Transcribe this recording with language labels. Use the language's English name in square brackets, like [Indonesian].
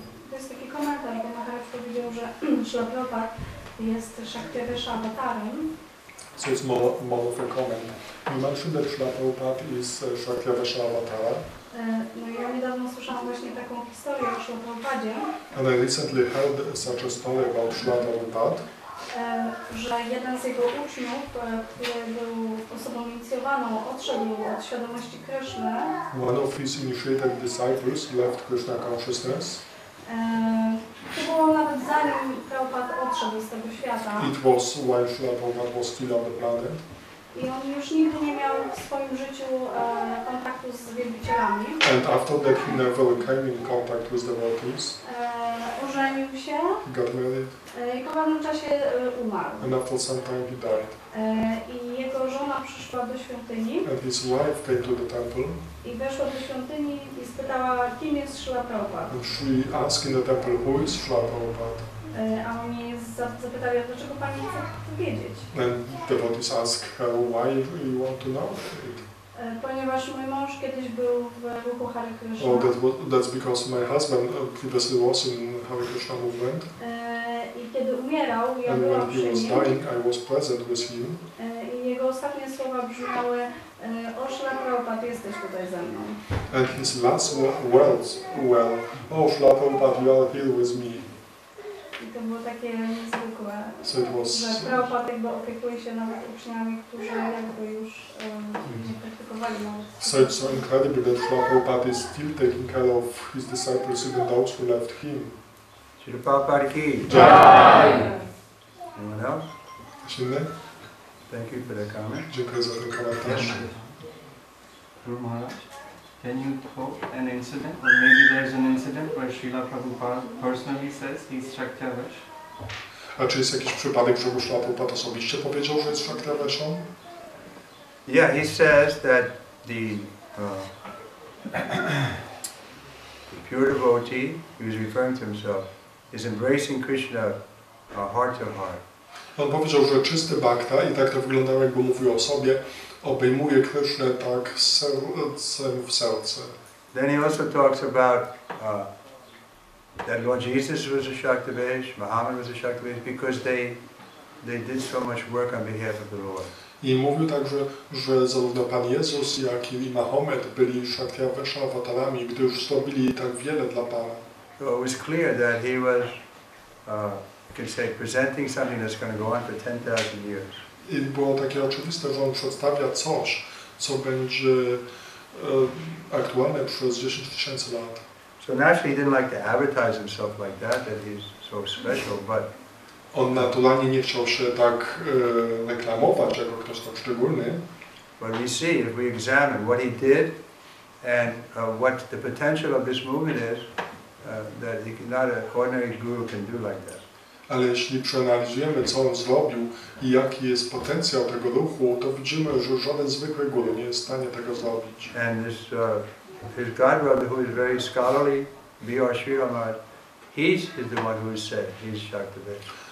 [Polish] To jest taki komentarz, bo Maharaj powiedział, że Śrila Prabhupada jest Shaktyavesh awatarem. [English] So it's more of a comment. You mentioned that Śrila Prabhupada is Shaktyavesh avatar. [Polish] No i ja niedawno słyszałam właśnie taką historię o Śrila Prabhupadzie. [English] And I recently heard such a story about Śrila Prabhupada. [Polish] Że jeden z jego uczniów, który był osobą inicjowaną, odszedł od świadomości Kryszny. [English] One of his initiated disciples left Krishna consciousness. [Polish] To było nawet zanim Prabhupada odszedł z tego świata. [English] It was while Śrila Prabhupada was still on the planet. [Polish] I on już nigdy nie miał w swoim życiu kontaktu z wielbicielami. [English] And after that he never came in contact with devotees. [Polish] Ożenił się. [English] Got married. [Polish] I po pewnym czasie umarł. [English] And after some time he died. [Polish] I jego żona przyszła do świątyni. [English] And his wife came to the temple. [Polish] I weszła do świątyni i spytała, kim jest Śrila Prabhupada. [English] And she asked in the temple, who is Śrila Prabhupada? [Polish] A oni zapytali, dlaczego pani chce to wiedzieć? [English] And devotees asked her, why you want to know it? [Polish] Ponieważ mój mąż kiedyś był w ruchu Hare Krishna. [English] Oh, that's because my husband previously was in Hare Krishna movement. [Polish] I kiedy umierał, ja [English] And [Polish] byłam [English] when he [Polish] przy [English] was [Polish] nim. [English] dying, I was present with him. [Polish] I jego ostatnie słowa brzmiały: o Śrila Prabhupada, jesteś tutaj ze mną. [English] And his last words were, oh, Śrila Prabhupada, you are here with me. [Polish] I to było takie niezwykłe, [English] So it was, [Polish] że Prabhupada jakby opiekuje się nawet uczniami, którzy jakby już nie praktykowali nawet. [English] So it's so incredible that Śrila Prabhupada is still taking care of his disciples, even those who left him. [Hindi] Śrila Prabhupada ki Jai. [English] Anyone else? [Polish] Ktoś inny? [English] Thank you for the comment. [Polish] Dziękuję za ten komentarz. [English] Guru Maharaj, can you quote an incident, or maybe there's an incident where Srila Prabhupada personally says he's Shaktyavesh? [Polish] A czy jest jakiś przypadek, że Śrila Prabhupada osobiście powiedział, że jest Shaktyavesh? [English] Yeah, he says that the pure devotee, he was referring to himself, is embracing Krishna heart to heart. [Polish] On powiedział, że czysty bhakta, i tak to wyglądało, jakby mówił o sobie, obejmuje Krishnę tak sercem w serce. [English] Then he also talks about that Lord Jesus was a Shaktavesh, Muhammad was a Shaktavesh, because they did so much work on behalf of the Lord. [Polish] I mówił także, że zarówno Pan Jezus, jak i Mahomet byli Shaktyavesh awatarami, gdyż zrobili tak wiele dla Pana. [English] So it was clear that he was, you could say, presenting something that's going to go on for 10,000 years. [Polish] I było takie oczywiste, że on przedstawia coś, co będzie aktualne przez 10 000 lat. [English] So naturally he didn't like to advertise himself like that he's so special, but [Polish] On naturalnie nie chciał się tak reklamować jako ktoś tak szczególny. [English] But we see, if we examine what he did and what the potential of this movement is, that not an ordinary guru can do like that. [Polish] Ale jeśli przeanalizujemy, co on zrobił i jaki jest potencjał tego ruchu, to widzimy, że żaden zwykły guru nie jest w stanie tego zrobić. [English] And this, his godbrother, who is very scholarly, B.R. Srila Maharaj, he's the one who said, he's Shaktavesh.